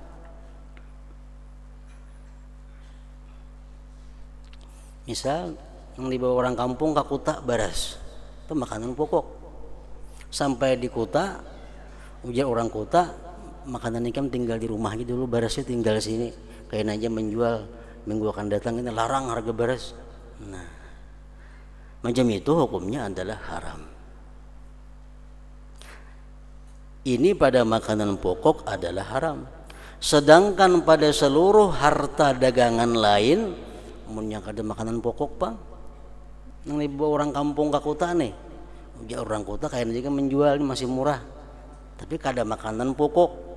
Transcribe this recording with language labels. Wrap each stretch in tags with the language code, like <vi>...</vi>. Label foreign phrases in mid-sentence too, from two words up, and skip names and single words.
<bjn>Misal yang dibawa orang kampung ke kota baras, itu makanan pokok. Sampai di kota, ujar orang kota, makanan ini kan tinggal di rumah gitu dulu, barasnya tinggal sini. Kayak aja menjual minggu akan datang, ini larang harga baras. Nah, macam itu hukumnya adalah haram. Ini pada makanan pokok adalah haram. Sedangkan pada seluruh harta dagangan lain, yang ada makanan pokok bang, yang dibawa orang kampung ke kota nih, orang kota kayaknya juga menjual ini masih murah, tapi kada makanan pokok.</bjn>